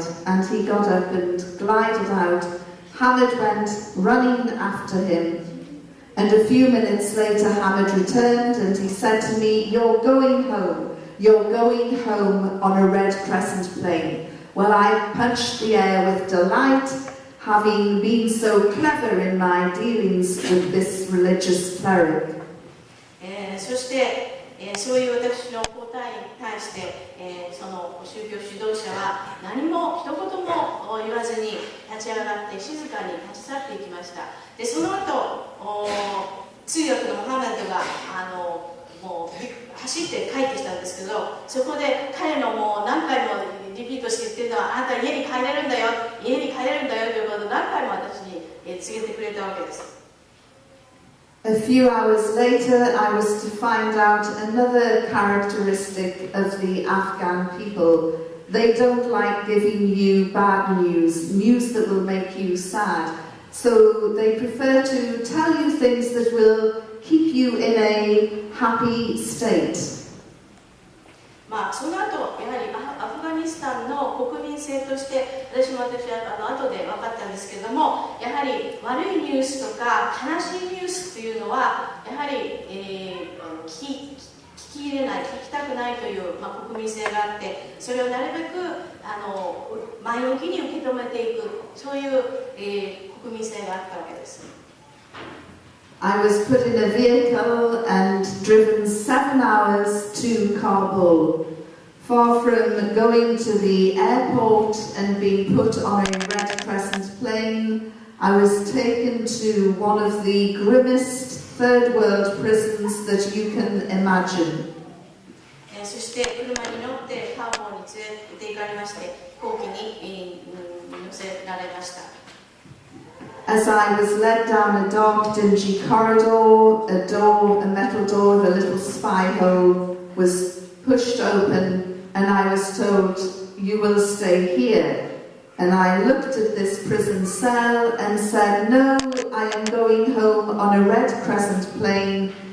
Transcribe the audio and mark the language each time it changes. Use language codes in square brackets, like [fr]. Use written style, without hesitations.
[en] and he got up and glided out. Hamid went running after him, and a few minutes later Hamid returned and he said to me, "You're going home. You're going home on a red crescent plane." Well, I punched the air with delight, having been so clever in my dealings with this religious cleric. [ja] そして、そういう私の答えに対して、その宗教指導者は何も一言も言わずに立ち上がって静かに立ち去っていきました。で、その後、通訳のモハメドがもう走って帰ってきたんですけど、そこで彼のもう何回もリピートして言ってるのは、あなた家に帰れるんだよ、家に帰れるんだよということを何回も私に告げてくれたわけです。 [en] A few hours later, I was to find out another characteristic of the Afghan people. They don't like giving you bad news, news that will make you sad. So they prefer to tell you things that will keep you in a happy state. [ja] その後、やはりアフガニスタンの国民性として私は後で分かったんですけれども、やはり悪いニュースとか悲しいニュースというのはやはり、聞き入れない、聞きたくないという、国民性があって、それをなるべく前向きに受け止めていく、そういう、国民性があったわけです。 [en] I was put in a vehicle and driven 7 hours to Kabul. Far from going to the airport and being put on a Red Crescent plane, I was taken to one of the grimmest third world prisons that you can imagine. [ja] そして車に乗ってカーボーに連れて行かれまして、飛行機に乗せられました。 [en] As I was led down a dark, dingy corridor, a metal door with a little spy hole was pushed open, and I was told, "You will stay here." And I looked at this prison cell and said, "No, I am going home on a Red Crescent plane.